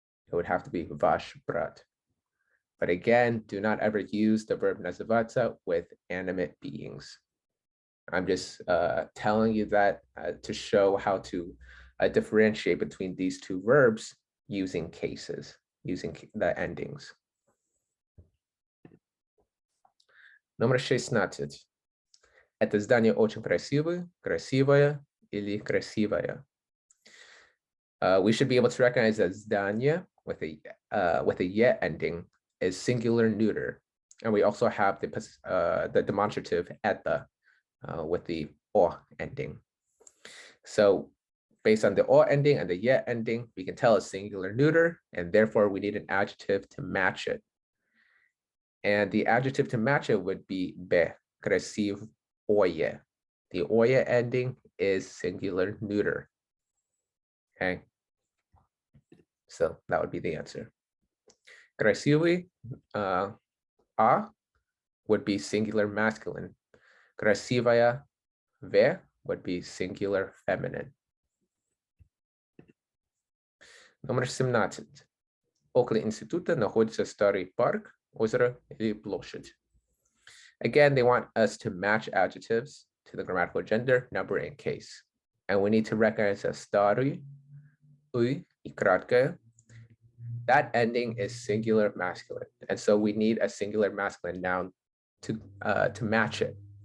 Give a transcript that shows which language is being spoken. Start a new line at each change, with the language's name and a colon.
English: It would have to be
Russian: ваш брат.
English: But again, do not ever use the verb называться with animate beings. I'm just telling you that to show how to differentiate between these two verbs using cases, using the endings.
Russian: Номер 16. Это здание очень красивое, красивое или красивая.
English: We should be able to recognize that здание with a ye ending is singular neuter, and we also have the demonstrative это with the o ending. So based on the o ending and the ye ending, we can tell it's singular neuter, and therefore we need an adjective to match it. And the adjective to match it would be be, красив oye. The oye ending is singular neuter. Okay, so that would be the answer. Красивый, a would be singular masculine. Красивая, ve would be singular feminine.
Russian: Номер 17. Около института находится старый парк, озеро или площадь.
English: Again, they want us to match adjectives to the grammatical gender, number, and case. And we need to recognize that старый,
Russian: и краткое,
English: that ending is singular masculine. And so we need a singular masculine noun to match it.